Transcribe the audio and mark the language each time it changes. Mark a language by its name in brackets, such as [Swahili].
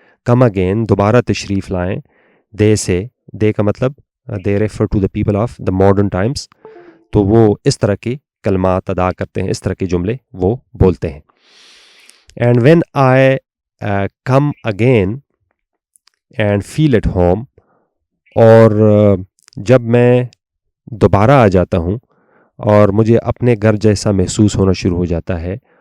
[English] come again, [Urdu] دوبارہ تشریف لائیں. [English] they سے، they [Urdu] کا مطلب [English] They refer to the people of the modern times. [Urdu] تو وہ اس طرح کی کلمات ادا کرتے ہیں، اس طرح کے جملے وہ بولتے ہیں. [English] And when I come again, and feel at home. [Urdu] اور جب میں دوبارہ آ جاتا ہوں اور مجھے اپنے گھر جیسا محسوس ہونا شروع ہو جاتا ہے.